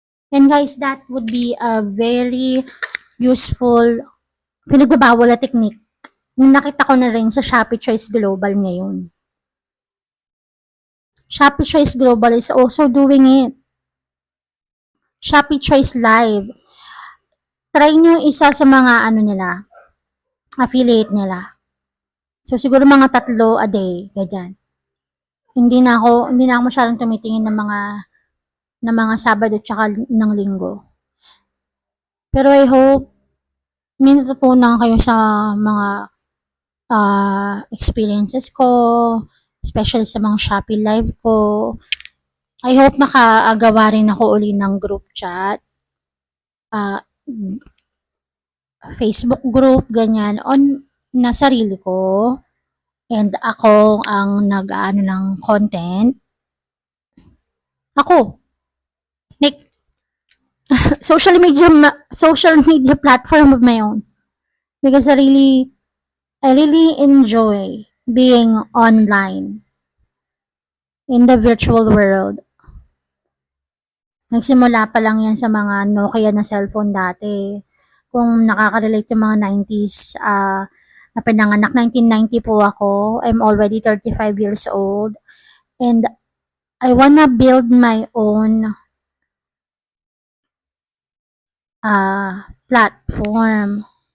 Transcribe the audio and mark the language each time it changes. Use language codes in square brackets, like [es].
[en] And guys, that would be a very useful pinagbabawal na technique. [tl] Nakita ko na rin sa Shopee Choice Global ngayon. [en] Shopee Choice Global is also doing it. Shopee Choice Live. [tl] Try nyo isa sa mga nila, affiliate nila. So siguro mga 3 a day, ganyan. Hindi na ako masyadong tumitingin ng mga Sabado tsaka ng Linggo. Pero I hope may natutunan kayo sa mga experiences ko, especially sa mga Shopee Live ko. I hope nakaagawa rin ako uli ng group chat, Facebook group, ganyan, na sarili ko. And ako ang nag-aano ng content. Ako. [en] Like, social media platform of my own. Because I really enjoy being online in the virtual world. [tl] Nagsimula pa lang yan sa mga Nokia na cellphone dati. Kung nakaka-relate yung mga 90s, na pinanganak, 1990 po ako. [en] I'm already 35 years old. And I wanna build my own platform.